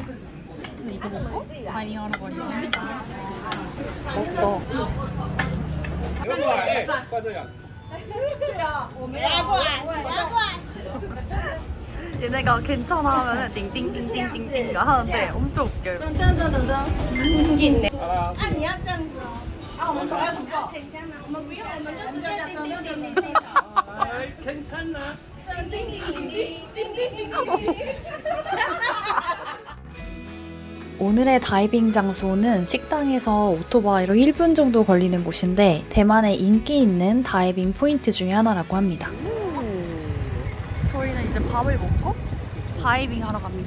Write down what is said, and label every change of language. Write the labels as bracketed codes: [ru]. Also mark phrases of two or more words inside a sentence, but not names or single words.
[ko] 그래서 이거 먹고 다이빙하러 가려고 합니다. 맛있다. 얘네가 괜찮아 하면은 띵띵띵띵띵띵 하는데 엄청 웃겨요. [zh] 啊，你要这样子哦。啊，我们手要怎么做？挺枪的，我们不用，我们就直接这样叮叮叮叮叮。괜찮아。叮叮叮叮叮叮叮叮。 [ko] 오늘의 다이빙 장소는 식당에서 오토바이로 1분 정도 걸리는 곳인데 대만의 인기 있는 다이빙 포인트 중에 하나라고 합니다. 저희는 이제 밥을 먹고 다이빙 하러 갑니다.